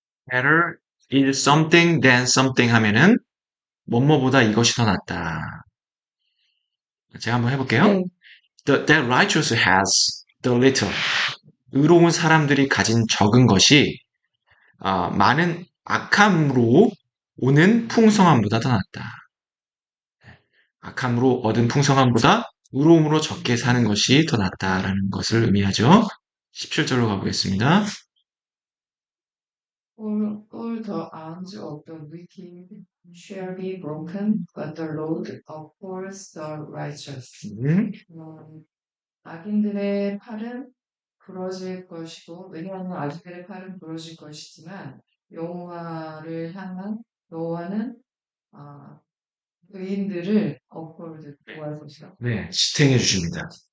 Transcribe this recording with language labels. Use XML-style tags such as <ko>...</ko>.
<en>Better is something than something</en> <ko>하면은 뭐뭐보다 이것이 더 낫다. 제가 한번 해볼게요.</ko> <en>That righteous has the little.</en> <ko>의로운 사람들이 가진 적은 것이 많은 악함으로 오는 풍성함보다 더 낫다. 악함으로 얻은 풍성함보다 의로움으로 적게 사는 것이 더 낫다라는 것을 의미하죠. 17절로 가보겠습니다.</ko> <en>All the arms of the wicked shall be broken, but the Lord upholds the righteous.</en> <ko>악인들의 팔은 부러질 것이고, 왜냐하면 악인들의 팔은 부러질 것이지만 여호와를 향한 여호와는 의인들을 구할 것이다. 네, 지탱해 주십니다.</ko>